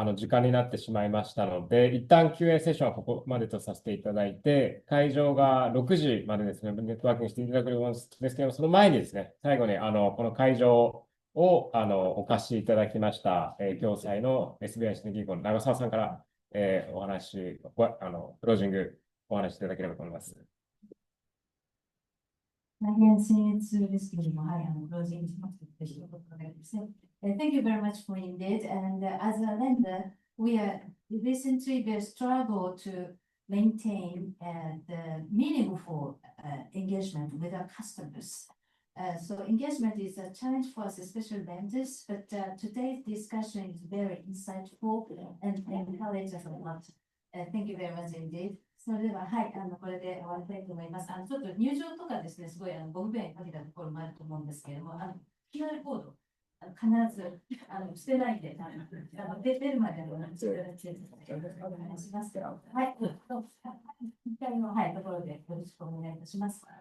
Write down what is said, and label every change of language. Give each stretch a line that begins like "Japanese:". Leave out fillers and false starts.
Japanese: 時間になってしまいましたので、一旦 Q&A セッションはここまでとさせていただいて、会場が6時までですね、ネットワークにしていただくんですけども、その前にですね、最後にこの会場をお貸しいただきました、共済の SBI 新銀行の長澤さんから、お話、クロージングお話しいただければと思います。大変僭越ですけれども、はい、クロージングしますということでですね。
English: Thank you very much for indeed. And as a lender, we recently struggle to maintain the meaningful engagement with our customers. So engagement is a challenge for us, especially lenders. But today's discussion is very insightful and encourages us a lot. Thank you very much indeed.
Japanese: それでは、はい、これで終わりたいと思います。ちょっと入場とかですね、すごいご不便かけたところもあると思うんですけれども、QR コード、必ず捨てないで、出るまでお願いします。はい、1回の、はい、ところでよろしくお願いいたします。